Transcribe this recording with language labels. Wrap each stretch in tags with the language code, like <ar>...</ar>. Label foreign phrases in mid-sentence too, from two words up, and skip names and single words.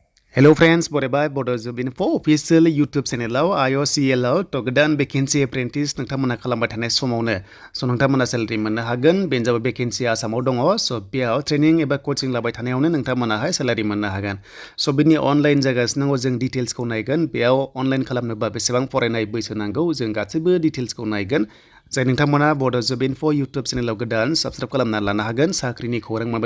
<en>Hello friends,</en> <brx>Bodo Info official YouTube channel IOCL to goदान</brx> <en>vacancy apprentice</en> <brx>नोंथांमोना खालामबाय थानाय समावनो स नोंथांमोना salary मोननो हागोन बेनजाबो vacancy आसामाव दङ स बेयाव training एबा coaching लाबाय थानायावनो नोंथांमोनाहाय salary मोननो हागोन स बिनि online जागासिनो जों details खौ नायगोन बेयाव online खालामनोबा बेसेबां फरायनाय बैसो नांगौ जों गासैबो details खौ नायगोन जाय नोंथांमोना Bodo Info YouTube channel गोदान subscribe खालामना लानो हागोन साख्रिनि खौरां मोनबाय</brx>